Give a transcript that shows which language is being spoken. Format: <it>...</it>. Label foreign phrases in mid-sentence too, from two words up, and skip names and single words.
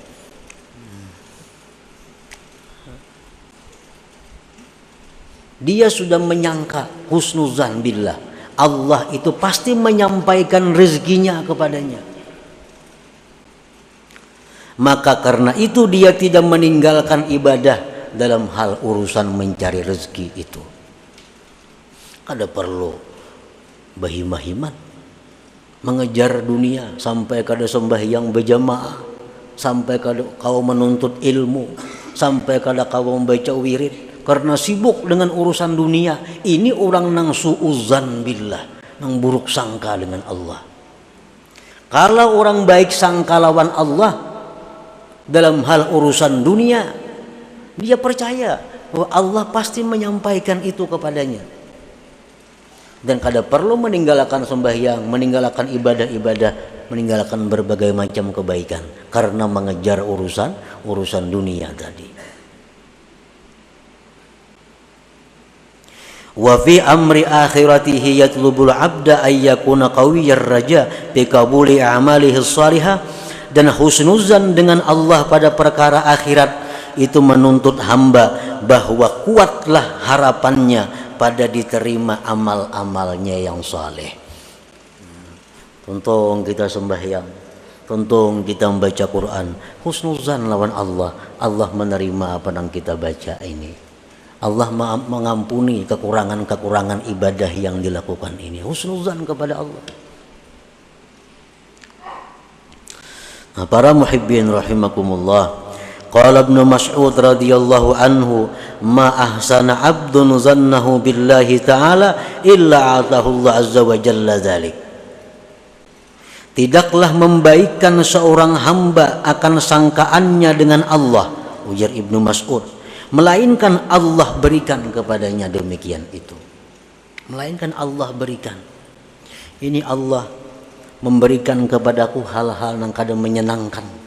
<id>Dia sudah menyangka</id> <ar>حسن الظن بالله,</ar> <id>Allah itu pasti menyampaikan rezekinya kepadanya. Maka karena itu dia tidak meninggalkan ibadah dalam hal urusan mencari rezeki itu. Kada perlu bahimah-himat mengejar dunia sampai kada sembahyang berjamaah, sampai kada kau menuntut ilmu, sampai kada kau membaca wirid. Karena sibuk dengan urusan dunia, ini orang nang</id> <ar>سوء الظن بالله,</ar> <id>nang buruk sangka dengan Allah. Kalau orang baik sangka lawan Allah dalam hal urusan dunia, dia percaya bahwa Allah pasti menyampaikan itu kepadanya. Dan kada perlu meninggalkan sembahyang, meninggalkan ibadah-ibadah, meninggalkan berbagai macam kebaikan karena mengejar urusan dunia tadi.</id> <ar>وفي أمر آخرته يطلب العبد أن يكون قوي الرجاء بقبول أعماله الصالحة.</ar> <id>Dan husnuzan dengan Allah pada perkara akhirat itu menuntut hamba bahwa kuatlah harapannya pada diterima amal-amalnya yang saleh. Tuntung kita sembahyang, tuntung kita membaca Quran, husnuzan lawan Allah, Allah menerima apa yang kita baca ini. Allah mengampuni kekurangan-kekurangan ibadah yang dilakukan ini. Husnuzan kepada Allah. Nah, para muhibbin rahimakumullah,</id> <ar>قال ابن مسعود رضي الله عنه، ما أحسن عبد ظنه بالله تعالى إلا أعطاه الله عز وجل ذلك.</ar> <id>Tidaklah membaikkan seorang hamba akan sangkaannya dengan Allah, ujar Ibnu Mas'ud, melainkan Allah berikan kepadanya demikian itu. Melainkan Allah berikan. Ini Allah memberikan kepadaku hal-hal yang kadang menyenangkan.</id>